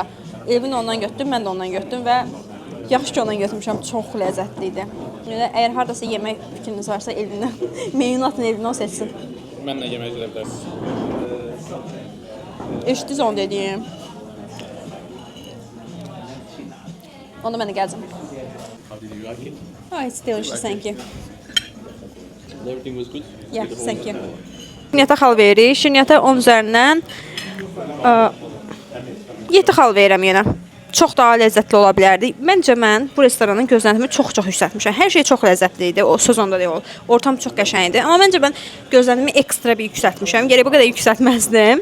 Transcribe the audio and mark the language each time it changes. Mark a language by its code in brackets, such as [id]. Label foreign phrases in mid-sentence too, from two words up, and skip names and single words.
[az] Elvin ondan götürdüm, mən də ondan götürdüm və yaxşı ki ondan götürmüşəm. Çox ləzzətli idi. Əgər hardasa yemək fikriniz varsa Elvindən, menyu atın Elvindən o seçsin. Mənlə yemək gedə bilərsiniz. Eşitdiniz onu dediyim. Onda mən də gələcəm. [en] How did you like it? Oh, it's delicious, thank you. Everything was good? Yeah, thank you. [az] Şirniyyata xal veririk. Şirniyyata 10 üzərindən 7 xal verirəm yenə. Çox daha ləzzətli ola bilərdi. Məncə mən bu restoranın gözləntimi çox yüksəltmişəm. Hər şey çox ləzzətli idi. O sezonda deyil. Ortam çox qəşəng idi. Amma məncə mən gözləntimi ekstra bir yüksəltmişəm. Gərək bu qədər yüksəltməzdim.